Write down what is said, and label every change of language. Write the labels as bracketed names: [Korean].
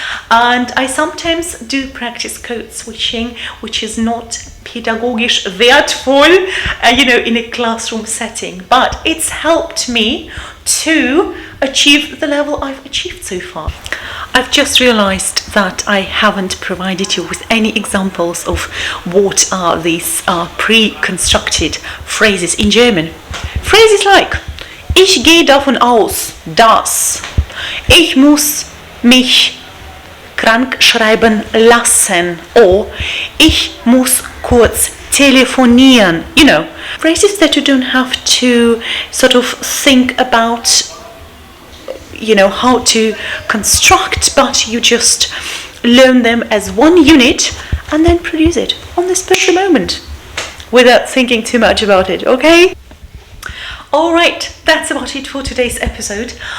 [English] And I sometimes do practice code switching, which is not [German] pädagogisch wertvoll, [English] in a classroom setting. But it's helped me to achieve the level I've achieved so far. I've just realized that I haven't provided you with any examples of what are these pre-constructed phrases in German. Phrases like [German] Ich gehe davon aus, dass. Ich muss mich krank schreiben lassen. [English] Or [German] ich muss kurz telefonieren. [English] Phrases that you don't have to sort of think about how to construct, but you just learn them as one unit and then produce it on the spur of the moment. without thinking too much about it, okay? Alright, that's about it for today's episode.